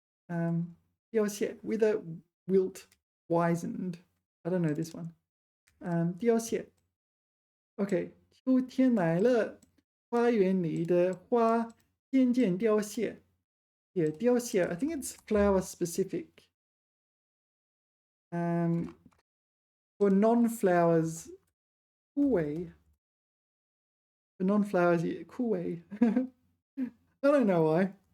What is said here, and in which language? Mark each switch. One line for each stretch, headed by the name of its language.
English: 凋谢, with a wilt, wizened. I don't know this one. 凋谢.
Chinese: Okay, 秋天来了，花园里的花渐渐凋谢.
English: Yeah, 凋谢, I think it's flower specific. For non-flowers, 枯萎. For non-flowers, 枯萎. I don't know why.